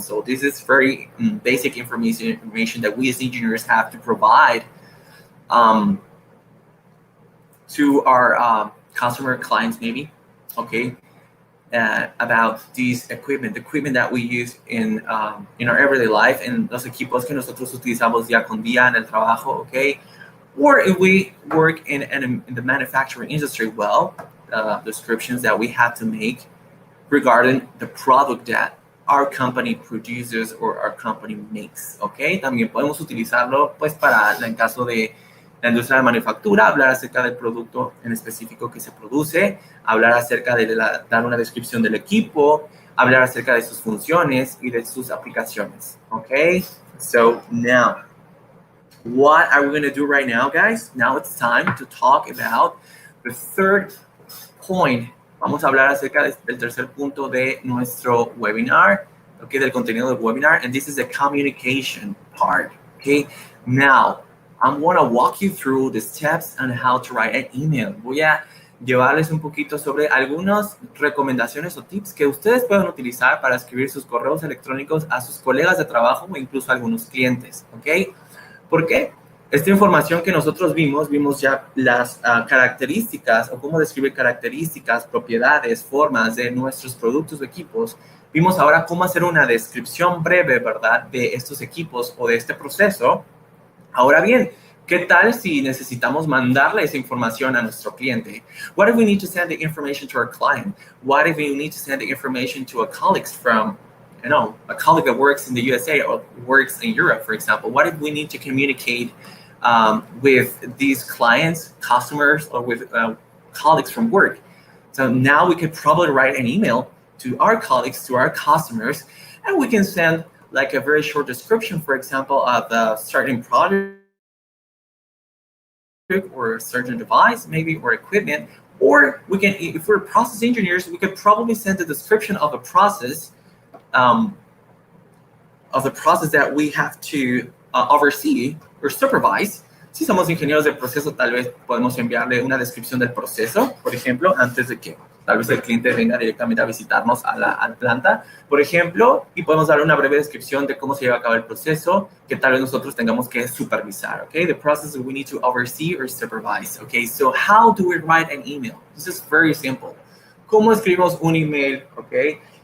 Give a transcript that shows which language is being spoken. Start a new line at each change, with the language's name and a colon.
English: So this is very basic information that we as engineers have to provide to our customer clients, maybe, okay, about these equipment, the equipment that we use in our everyday life, and
Spanish: los equipos que nosotros utilizamos día con día en el trabajo,
English: okay? Or if we work in the manufacturing industry, well, descriptions that we have to make regarding the product that our company produces or our company makes, okay?
Spanish: También podemos utilizarlo, pues, para en caso de la industria de manufactura, hablar acerca del producto en específico que se produce, hablar acerca de dar una descripción del equipo, hablar acerca de sus funciones y de sus aplicaciones, okay?
English: So now, what are we going to do right now, guys? Now it's time to talk about the third point.
Spanish: Vamos a hablar acerca del tercer punto de nuestro webinar, okay, del contenido del webinar,
English: and this is the communication part,
Spanish: okay?
English: Now, I'm going to walk you through the steps on how to write an email.
Spanish: Voy a llevarles un poquito sobre algunas recomendaciones o tips que ustedes pueden utilizar para escribir sus correos electrónicos a sus colegas de trabajo o incluso a algunos clientes, ¿ok? ¿Por qué? Esta información que nosotros vimos ya las características o cómo describir características, propiedades, formas de nuestros productos o equipos. Vimos ahora cómo hacer una descripción breve, ¿verdad?, de estos equipos o de este proceso. Ahora bien, ¿qué tal si necesitamos mandarle esa información a nuestro cliente?
English: What if we need to send the information to our client? What if we need to send the information to a colleague from, a colleague that works in the USA or works in Europe, for example? What if we need to communicate with these clients, customers, or with colleagues from work? So now we could probably write an email to our colleagues, to our customers, and we can send like a very short description, for example, of the certain product or a certain device, maybe, or equipment. Or we can, if we're process engineers, we could probably send a description of a process, that we have to oversee or supervise.
Spanish: Si somos ingenieros de proceso, tal vez podemos enviarle una descripción del proceso, por ejemplo, antes de que tal vez el cliente venga directamente a visitarnos a la planta, por ejemplo, y podemos darle una breve descripción de cómo se lleva a cabo el proceso que tal vez nosotros tengamos que supervisar, okay?
English: The process that we need to oversee or supervise, okay? So how do we write an email? This is very simple.
Spanish: ¿Cómo escribimos un email, okay?